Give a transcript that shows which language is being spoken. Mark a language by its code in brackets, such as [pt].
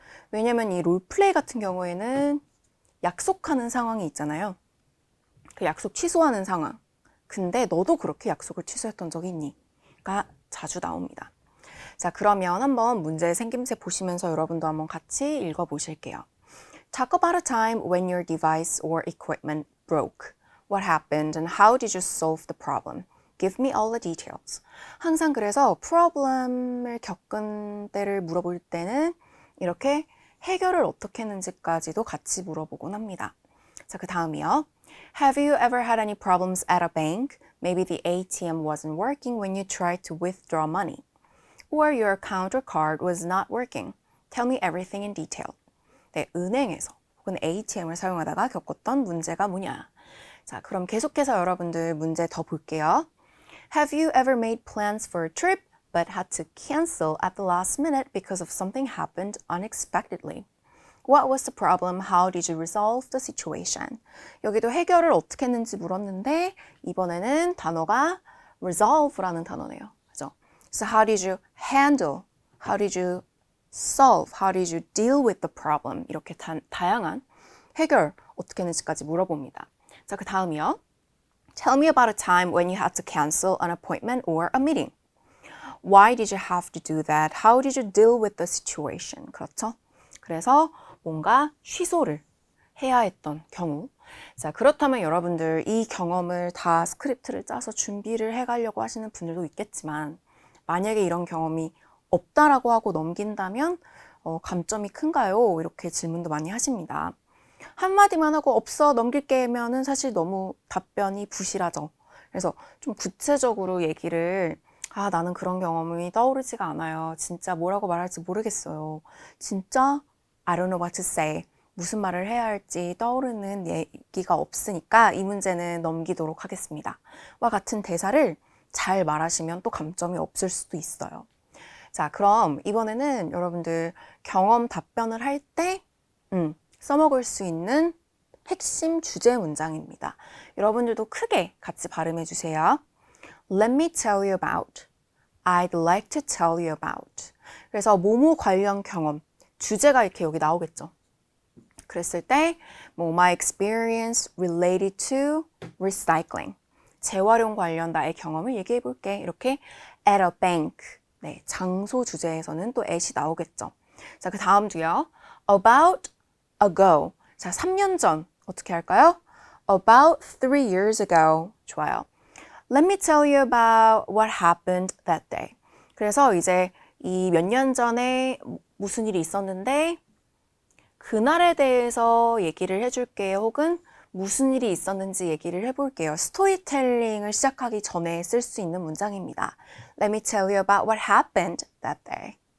[ko] 왜냐면 이 롤플레이 같은 경우에는 약속하는 상황이 있잖아요. 그 약속 취소하는 상황. 근데 너도 그렇게 약속을 취소했던 적이 있니? 가 자주 나옵니다. 자, 그러면 한번 문제 생김새 보시면서 여러분도 한번 같이 읽어보실게요. [en] Talk about a time when your device or equipment broke. What happened and how did you solve the problem? Give me all the details. [ko] 항상 그래서 problem을 겪은 때를 물어볼 때는 이렇게 해결을 어떻게 했는지까지도 같이 물어보곤 합니다. 자, 그 다음이요. [en] Have you ever had any problems at a bank? Maybe the ATM wasn't working when you tried to withdraw money. Or your account or card was not working. Tell me everything in detail. [ko] 네, 은행에서 혹은 ATM을 사용하다가 겪었던 문제가 뭐냐? 자, 그럼 계속해서 여러분들 문제 더 볼게요. [en] Have you ever made plans for a trip but had to cancel at the last minute because of something happened unexpectedly? What was the problem? How did you resolve the situation? [ko] 여기도 해결을 어떻게 했는지 물었는데 이번에는 단어가 resolve라는 단어네요. 그죠? [en] So how did you handle? How did you solve? How did you deal with the problem? [ko] 이렇게 다양한 해결 어떻게 했는지까지 물어봅니다. 자, 그 다음이요. [en] Tell me about a time when you had to cancel an appointment or a meeting. Why did you have to do that? How did you deal with the situation? [ko] 그렇죠? 그래서 뭔가 취소를 해야 했던 경우. 자, 그렇다면 여러분들 이 경험을 다 스크립트를 짜서 준비를 해가려고 하시는 분들도 있겠지만 만약에 이런 경험이 없다라고 하고 넘긴다면 감점이 큰가요? 이렇게 질문도 많이 하십니다. 한마디만 하고 없어 넘길게면은 사실 너무 답변이 부실하죠. 그래서 좀 구체적으로 얘기를 나는 그런 경험이 떠오르지가 않아요. 진짜 뭐라고 말할지 모르겠어요. 진짜 [en] I don't know what to say. [ko] 무슨 말을 해야 할지 떠오르는 얘기가 없으니까 이 문제는 넘기도록 하겠습니다. 와 같은 대사를 잘 말하시면 또 감점이 없을 수도 있어요. 자, 그럼 이번에는 여러분들 경험 답변을 할 때 써먹을 수 있는 핵심 주제 문장입니다. 여러분들도 크게 같이 발음해 주세요. [en] Let me tell you about. I'd like to tell you about. [ko] 그래서 뭐뭐 관련 경험, 주제가 이렇게 여기 나오겠죠. 그랬을 때 [en] my experience related to recycling. [ko] 재활용 관련 나의 경험을 얘기해 볼게. 이렇게 [en] at a bank. [ko] 네, 장소 주제에서는 또 at이 나오겠죠. 자, 그 다음도요. [en] About ago. [ko] 자, 3년 전 어떻게 할까요? [en] About 3 years ago. 좋아요. Let me tell you about what happened that day. [ko] 그래서 이제 이 몇 년 전에 무슨 일이 있었는데 그날에 대해서 얘기를 해줄게요. 혹은 무슨 일이 있었는지 얘기를 해볼게요. 스토리텔링을 시작하기 전에 쓸 수 있는 문장입니다. [en] Let me tell you about what happened that day.